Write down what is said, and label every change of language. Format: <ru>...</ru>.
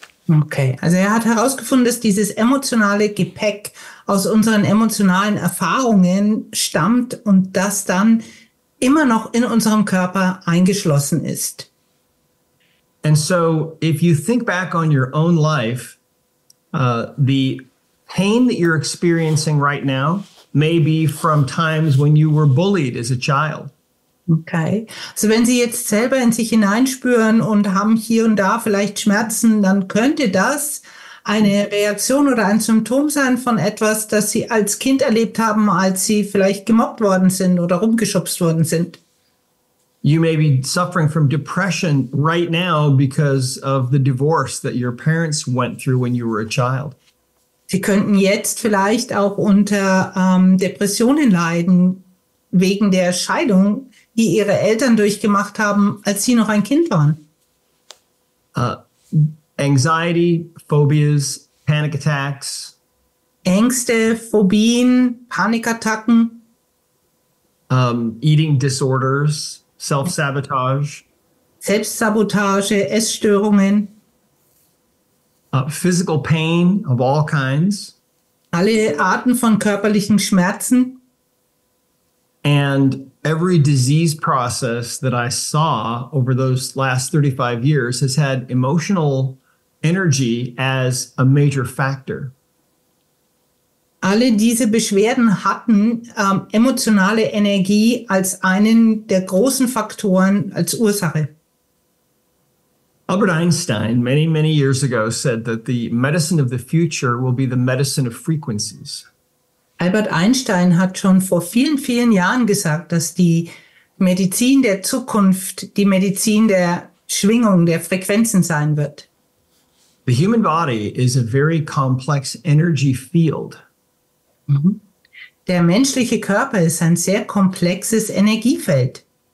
<de>Okay, also er hat herausgefunden, dass dieses emotionale Gepäck aus unseren emotionalen Erfahrungen stammt und das dann immer noch in unserem Körper eingeschlossen ist.</de> <en>And so if you think back on your own life, the pain that you're experiencing right now may be from times when you were bullied as a child. Okay.</en> <de>Also wenn Sie jetzt selber in sich hineinspüren und haben hier und da vielleicht Schmerzen, dann könnte das eine Reaktion oder ein Symptom sein von etwas, das Sie als Kind erlebt haben, als Sie vielleicht gemobbt worden sind oder rumgeschubst worden sind.</de> <en>You may be suffering from depression right now because of the divorce that your parents went through when you were a child.</en> <de>Sie könnten jetzt vielleicht auch unter Depressionen leiden, wegen der Scheidung, die Ihre Eltern durchgemacht haben, als Sie noch ein Kind waren.</de> <en>Anxiety, phobias, panic attacks.</en> <de>Ängste, Phobien, Panikattacken.</de> <en>Eating disorders, self-sabotage.</en> <de>Selbstsabotage, Essstörungen.</de> <en>Physical pain of all kinds.</en> <de>Alle Arten von körperlichen Schmerzen.</de> <en>And every disease process that I saw over those last 35 years has had emotional energy as a major factor.</en> <de>Alle diese Beschwerden hatten emotionale Energie als einen der großen Faktoren als Ursache.</de> <en>Albert Einstein, many, many years ago, said that the medicine of the future will be the medicine of frequencies.</en> <de>Albert Einstein hat schon vor vielen, vielen Jahren gesagt, dass die Medizin der Zukunft die Medizin der Schwingung, der Frequenzen sein wird.</de> <en>The human body is a very complex energy field.</en> <de>Der menschliche Körper ist ein sehr komplexes Energiefeld.</de>